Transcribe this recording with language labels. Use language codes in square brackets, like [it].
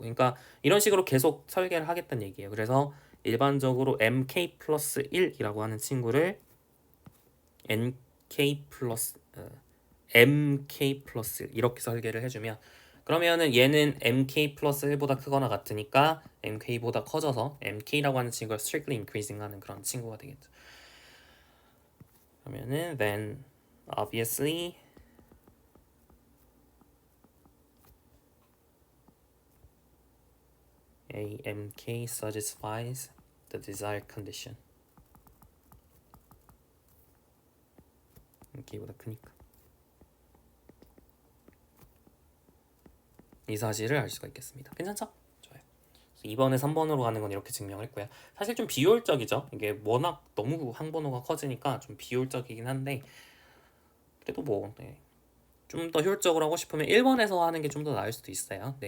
[ko] 그러니까 이런 식으로 계속 설계를 하겠다는 얘기예요. 그래서 일반적으로 MK 플러스 1이라고 하는 친구를 NK 플러스 MK 플러스 이렇게 설계를 해주면 그러면은 얘는 MK 플러스 1보다 크거나 같으니까 MK보다 커져서 MK라고 하는 친구가 strictly increasing 하는 그런 친구가 되겠죠. [en] 그러면은 then obviously AMK satisfies the desired condition. [ko] MK보다 크니까 이 사실을 알 수가 있겠습니다. 괜찮죠? 좋아요. 2번에 3번으로 가는 건 이렇게 증명했고요. 사실 좀 비효율적이죠. 이게 워낙 너무 항번호가 커지니까 좀 비효율적이긴 한데 그래도 뭐 좀 더 효율적으로 하고 싶으면 1번에서 하는 게 좀 더 나을 수도 있어요.